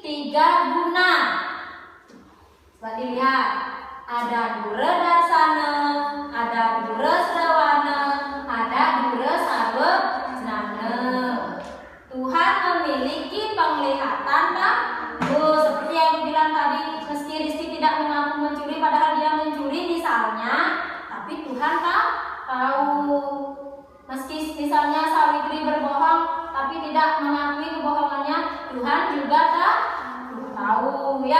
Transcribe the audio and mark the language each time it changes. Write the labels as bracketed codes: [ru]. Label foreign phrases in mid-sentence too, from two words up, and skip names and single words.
[id] tiga guna. Coba dilihat, ada dure darsana, ada dure srawana, ada dure sarwajana. Tuhan memiliki penglihatan dan seperti yang bilang tadi, meski Rizky tidak mengaku mencuri padahal dia mencuri misalnya, tapi Tuhan tahu. Meski misalnya Sawitri berbohong tapi tidak mengakui kebohongannya, Tuhan juga tahu ya.